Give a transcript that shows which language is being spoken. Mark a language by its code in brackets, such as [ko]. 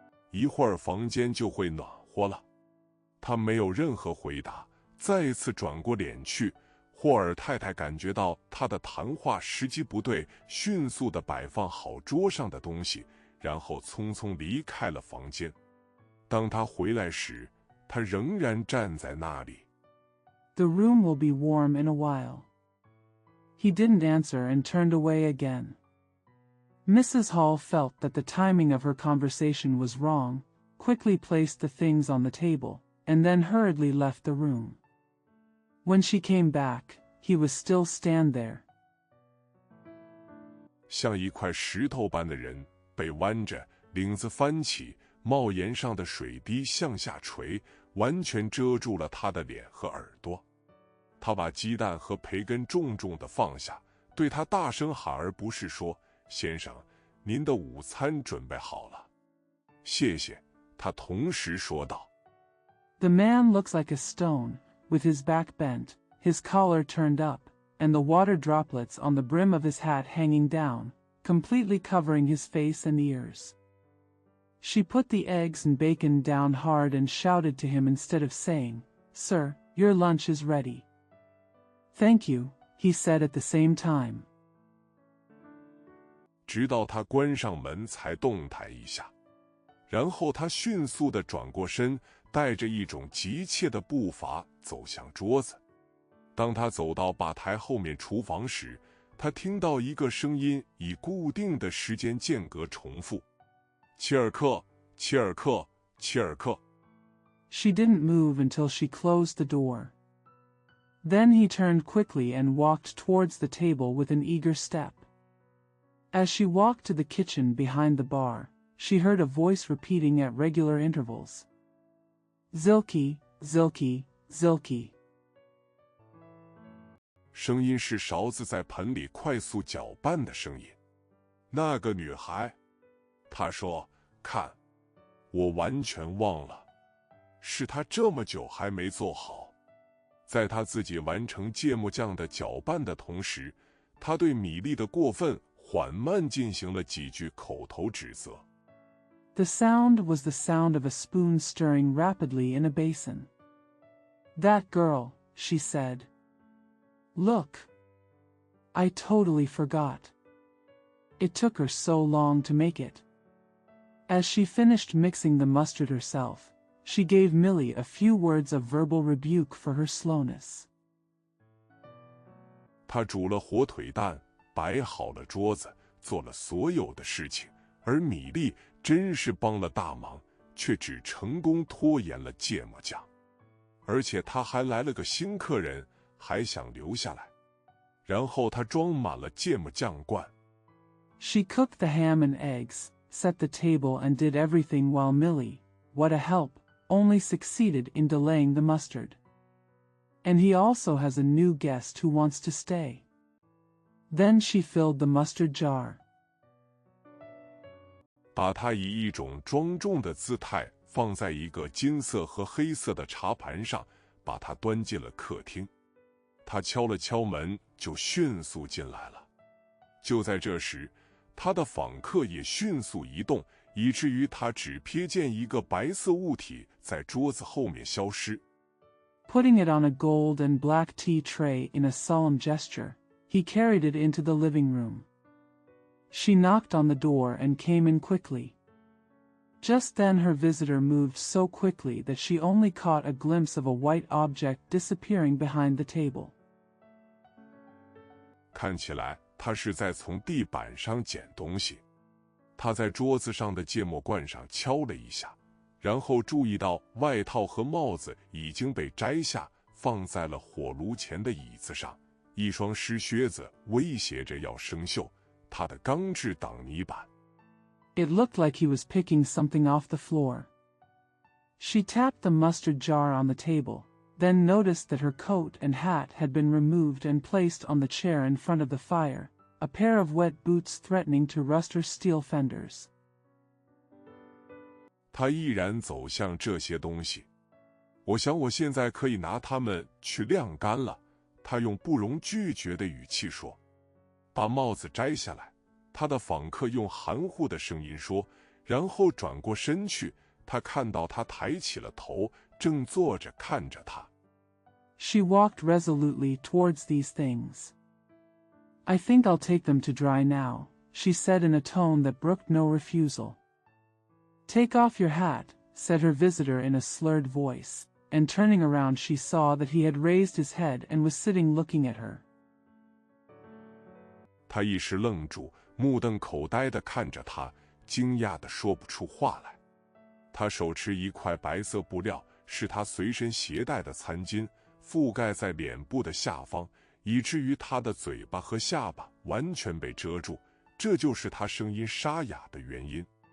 [zh] 一会儿房间就会暖和了。他没有任何回答，再一次转过脸去。霍尔太太感觉到他的谈话时机不对，迅速地摆放好桌上的东西，然后匆匆离开了房间。当他回来时，他仍然站在那里。 [en] The room will be warm in a while. He didn't answer and turned away again. Mrs. Hall felt that the timing of her conversation was wrong, quickly placed the things on the table, and then hurriedly left the room. When she came back, he was still stand there. [zh] 像一块石头般的人，背弯着，领子翻起，帽檐上的水滴向下垂，完全遮住了他的脸和耳朵。他把鸡蛋和培根重重地放下，对他大声喊，而不是说：“先生，您的午餐准备好了。” 谢谢，他同时说道。 [en] The man looks like a stone, with his back bent, his collar turned up, and the water droplets on the brim of his hat hanging down, completely covering his face and ears. She put the eggs and bacon down hard and shouted to him instead of saying, "Sir, your lunch is ready." "Thank you," he said at the same time. [zh] 直到他关上门才动弹一下，然后他迅速地转过身，带着一种急切的步伐走向桌子。当他走到吧台后面厨房时，他听到一个声音以固定的时间间隔重复：“切尔克，切尔克，切尔克。” [en] She didn't move until she closed the door. Then he turned quickly and walked towards the table with an eager step. As she walked to the kitchen behind the bar, she heard a voice repeating at regular intervals. Zilke, Zilke, Zilke. [zh] 声音是勺子在盆里快速搅拌的声音。那个女孩，她说：“看，我完全忘了，是她这么久还没做好。” 在她自己完成芥末酱的搅拌的同时，她对米粒的过分缓慢进行了几句口头指责。 [en] The sound was the sound of a spoon stirring rapidly in a basin. "That girl," she said. "Look. I totally forgot. It took her so long to make it." As she finished mixing the mustard herself, she gave Millie a few words of verbal rebuke for her slowness. [zh] 她煮了火腿蛋，摆好了桌子，做了所有的事情，而米粒真是帮了大忙，却只成功拖延了芥末酱。而且他还来了个新客人，还想留下来。然后他装满了芥末酱罐。 [en] She cooked the ham and eggs, set the table and did everything while Millie, what a help, only succeeded in delaying the mustard. And he also has a new guest who wants to stay. Then she filled the mustard jar. [zh] 把它以一种庄重的姿态放在一个金色和黑色的茶盘上，把它端进了客厅。他敲了敲门，就迅速进来了。就在这时，他的访客也迅速移动，以至于他只瞥见一个白色物体在桌子后面消失。 [en] Putting it on a gold and black tea tray in a solemn gesture, he carried it into the living room. She knocked on the door and came in quickly. Just then her visitor moved so quickly that she only caught a glimpse of a white object disappearing behind the table. [zh] 看起来他是在从地板上捡东西。他在桌子上的芥末罐上敲了一下，然后注意到外套和帽子已经被摘下，放在了火炉前的椅子上。一双湿靴子威胁着要生锈，他的钢制挡泥板。 [en] It looked like he was picking something off the floor. She tapped the mustard jar on the table, then noticed that her coat and hat had been removed and placed on the chair in front of the fire, a pair of wet boots threatening to rust her steel fenders. [zh] 他毅然走向这些东西。我想我现在可以拿它们去晾干了，他用不容拒绝的语气说。把帽子摘下来，他的访客用含糊的声音说，然后转过身去，他看到他抬起了头，正坐着看着他。 [en] She walked resolutely towards these things. I think I'll take them to dry now, she said in a tone that brooked no refusal. Take off your hat, said her visitor in a slurred voice, and turning around she saw that he had raised his head and was sitting looking at her. [zh] 他一时愣住，目瞪口呆地看着他，惊讶地说不出话来。他手持一块白色布料，是他随身携带的餐巾，覆盖在脸部的下方，以至于他的嘴巴和下巴完全被遮住，这就是他声音沙哑的原因。